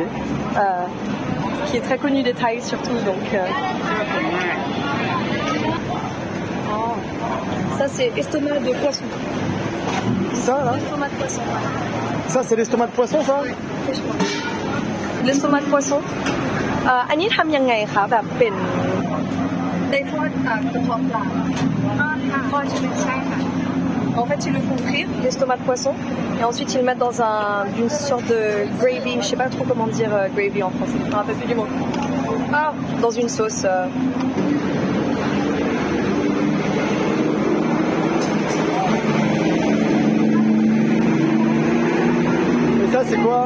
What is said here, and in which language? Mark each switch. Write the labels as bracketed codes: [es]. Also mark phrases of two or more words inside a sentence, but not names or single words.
[fr] Qui est très connu des Thaïs surtout. Donc, ça c'est estomac de poisson. Ça là? Estomac de poisson. Ça c'est l'estomac de poisson ça? L'estomac de poisson. [th] อันนี้ทำยังไงคะแบบเป็นได้ทอดกระเพาะปลาทอดใช่ไหมใช่ค่ะ [fr] En fait, ils le font frire, l'estomac de poisson, et ensuite ils le mettent dans une sorte de gravy, je sais pas trop comment dire gravy en français, je me rappelle plus du mot. Ah, dans une sauce. Et ça c'est quoi?